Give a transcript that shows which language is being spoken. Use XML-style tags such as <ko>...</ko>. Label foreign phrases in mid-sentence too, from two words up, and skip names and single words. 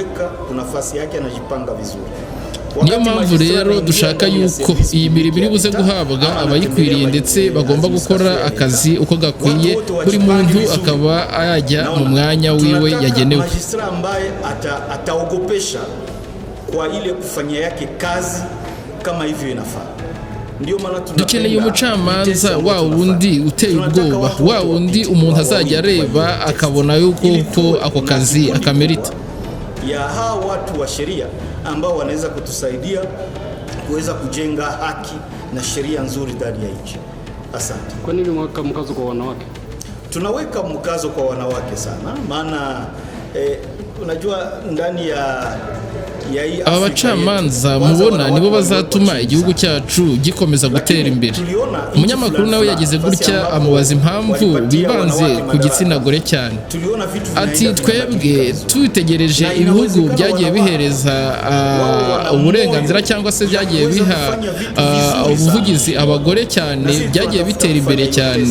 <rw>Niyo mpamvu rero dushaka yuko iyi mirimo iri buze guhabwa abayikwiriye, ndetse bagomba gukora akazi uko gakwiye, buri muntu akaba yajya mu mwanya wiwe yagenewe. Dukeneye umucamanza wa wundi uteye ubwoba, wa wundi umuntu azajya areba akabona yuko ako kazi akamerita.</rw> <sw>Ya hawa watu wa sheria ambao wanaweza kutusaidia kuweza kujenga haki na sheria nzuri ndani ya nchi. Asante. Kwa nini mweka mkazo kwa wanawake? Tunaweka mkazo kwa wanawake sana, maana unajua ndani ya</sw> <rw>aba bacamanza mubona nibo bazatuma igihugu cyacu gikomeza gutera imbere. Umunyamakuru nawe yagize gutya amubaza impamvu bibanze ku gitsina gore cyane. Ati twebwe twitegereje ibihugu byagiye bihereza uburenganzira cyangwa se byagiye biha ubuvugizi abagore cyane, byagiye bitera imbere cyane.</rw>